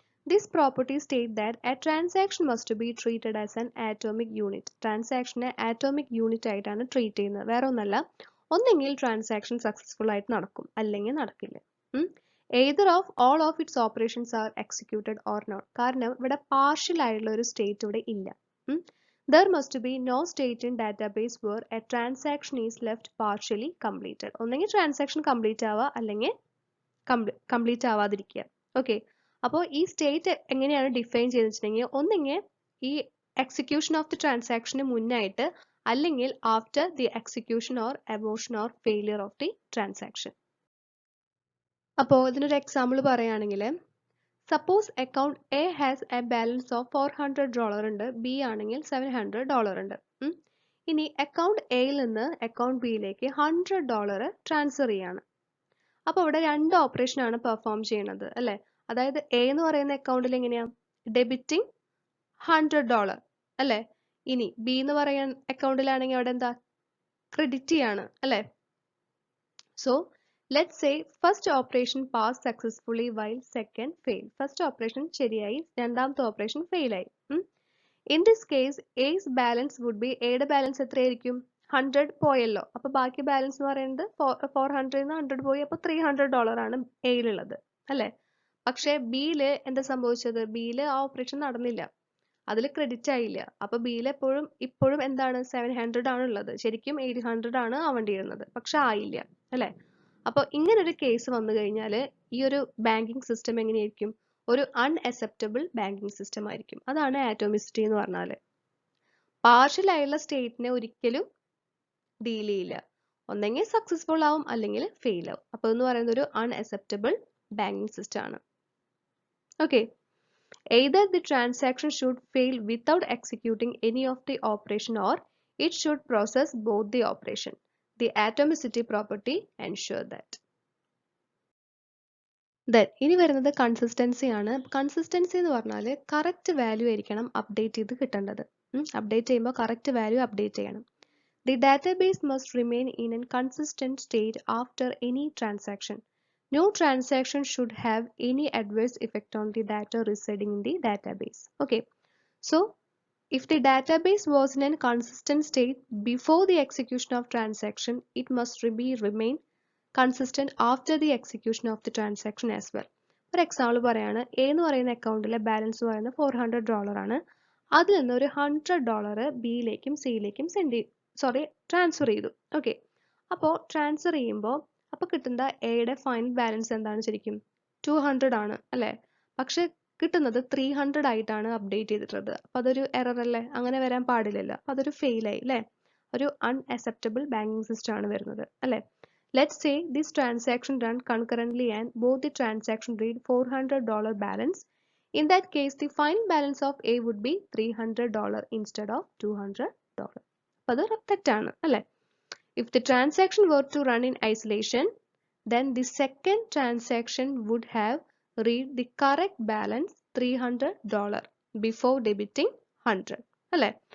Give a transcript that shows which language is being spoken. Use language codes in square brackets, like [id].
[en] This property states that a transaction must be treated as an atomic unit. [ml] ട്രാൻസാക്ഷനെ atomic unit ആയിട്ടാണ് treat ചെയ്യുന്നത്. വേറെ ഒന്നല്ല, ഒന്നെങ്കിൽ transaction successful ആയിട്ട് നടക്കും, അല്ലെങ്കിൽ നടക്കില്ല. [en] Either of all of its operations are executed or not. [ml] കാരണം ഇവിടെ പാർഷ്യൽ ആയിട്ടുള്ള ഒരു സ്റ്റേറ്റ് ഇവിടെ ഇല്ല. [en] There must be no state in database where a transaction is left partially completed. [ml] ഒന്നെങ്കിൽ ട്രാൻസാക്ഷൻ കംപ്ലീറ്റ് ആവുക, അല്ലെങ്കിൽ കംപ്ലീറ്റ് ആവാതിരിക്കുക. ഓക്കെ, അപ്പോൾ ഈ സ്റ്റേറ്റ് എങ്ങനെയാണ് ഡിഫൈൻ ചെയ്തിട്ടുണ്ടെങ്കിൽ ഒന്നെങ്കിൽ ഈ എക്സിക്യൂഷൻ ഓഫ് ദി ട്രാൻസാക്ഷന് മുന്നായിട്ട്, അല്ലെങ്കിൽ [en] After the execution or abortion or failure of the transaction. [ml] അപ്പോൾ ഇതിനൊരു എക്സാമ്പിൾ പറയുകയാണെങ്കിൽ, [en] suppose account A has a balance of $400 [ml] ഉണ്ട്, ബി ആണെങ്കിൽ $700 ഉണ്ട്. ഇനി അക്കൗണ്ട് എയിൽ നിന്ന് അക്കൗണ്ട് ബിയിലേക്ക് $100 ട്രാൻസ്ഫർ ചെയ്യാണ്. അപ്പോൾ ഇവിടെ രണ്ട് ഓപ്പറേഷൻ ആണ് പെർഫോം ചെയ്യുന്നത് അല്ലെ? അതായത് എ എന്ന് പറയുന്ന അക്കൗണ്ടിൽ എങ്ങനെയാ? ഡെബിറ്റിംഗ് $100 അല്ലെ? ഇനി ബി എന്ന് പറയുന്ന അക്കൗണ്ടിലാണെങ്കിൽ അവിടെ എന്താ? ക്രെഡിറ്റ് ചെയ്യാണ് അല്ലെ? [en] So let's say first operation passed successfully while second failed. First operation [ml] ശരിയായി, രണ്ടാമത്തെ ഓപ്പറേഷൻ ഫെയിൽ ആയി. [en] In this case A's balance would be, [ml] Aയുടെ balance എത്രയായിരിക്കും? 100 പോയല്ലോ. അപ്പൊ ബാക്കി ബാലൻസ് എന്ന് പറയുന്നത് 400 100 പോയി, അപ്പൊ $300 ആണ് എയിലുള്ളത് അല്ലെ? പക്ഷെ ബിയില് എന്താ സംഭവിച്ചത്? ബിയില് ആ ഓപ്പറേഷൻ നടന്നില്ല, അതിൽ ക്രെഡിറ്റ് ആയില്ല. അപ്പൊ ബിയിൽ ഇപ്പോഴും എന്താണ്? 700 ആണ് ഉള്ളത്. ശരിക്കും 800 ആണ് ആവേണ്ടിയിരുന്നത്, പക്ഷെ ആയില്ല അല്ലെ? അപ്പോൾ ഇങ്ങനൊരു കേസ് വന്നു കഴിഞ്ഞാൽ ഈ ഒരു ബാങ്കിങ് സിസ്റ്റം എങ്ങനെയായിരിക്കും? ഒരു അൺഅക്സെപ്റ്റബിൾ ബാങ്കിങ് സിസ്റ്റം ആയിരിക്കും. അതാണ് ആറ്റോമിസിറ്റി എന്ന് പറഞ്ഞാൽ. പാർഷ്യൽ ആയുള്ള സ്റ്റേറ്റിനെ ഒരിക്കലും ഡീൽ ചെയ്യില്ല. ഒന്നെങ്കിൽ സക്സസ്ഫുൾ ആവും, അല്ലെങ്കിൽ ഫെയിൽ ആവും. അപ്പോൾ എന്ന് പറയുന്നത് ഒരു അൺഅക്സെപ്റ്റബിൾ ബാങ്കിങ് സിസ്റ്റം ആണ്. [en] Okay, either the transaction should fail without executing any of the operation, or it should process both the operation. The atomicity property ensure that. [ml] Then ഇനി വരുന്നത് കൺസിസ്റ്റൻസി ആണ്. കൺസിസ്റ്റൻസി എന്ന് പറഞ്ഞാൽ കറക്റ്റ് വാല്യൂ ആയിരിക്കണം update ചെയ്ത് കിട്ടേണ്ടത്. Update ചെയ്യുമ്പോൾ correct value update ചെയ്യണം. [en] The database must remain in a consistent state after any transaction. No transaction should have any adverse effect on the data residing in the database. Okay, so if the database was in a consistent state before the execution of transaction, it must remain consistent after the execution of the transaction as well. For example [ml] പറയാണ്, A എന്ന് പറയുന്ന അക്കൗണ്ടിലെ balance പറയുന്നത് $400 ആണ്. അതിൽ നിന്ന് ഒരു $100 ബിയിലേക്കും സിയിലേക്കും transfer ചെയ്തു. ഓക്കെ, അപ്പോൾ ട്രാൻസ്ഫർ ചെയ്യുമ്പോൾ അപ്പോൾ കിട്ടുന്ന എയുടെ ഫൈനൽ ബാലൻസ് എന്താണ്? ശരിക്കും 200 ആണ് അല്ലെ? പക്ഷെ കിട്ടുന്നത് 300 ആയിട്ടാണ് അപ്ഡേറ്റ് ചെയ്തിട്ടുള്ളത്. അപ്പൊ അതൊരു എറർ അല്ലേ? അങ്ങനെ വരാൻ പാടില്ലല്ലോ. അപ്പൊ അതൊരു ഫെയിൽ ആയി അല്ലെ? ഒരു അൺഅക്സെപ്റ്റബിൾ ബാങ്കിങ് സിസ്റ്റം ആണ് വരുന്നത് അല്ലെ? [en] Let's say this transaction run concurrently and both the transaction read $400 balance. In that case, the final balance of A would be $300 instead of $200. [ml] അപ്പോൾ അത് തെറ്റാണ് അല്ലെ? [en] If the transaction were to run in isolation, then the second transaction would have read the correct balance $300 before debiting 100 [ml] അല്ലെ?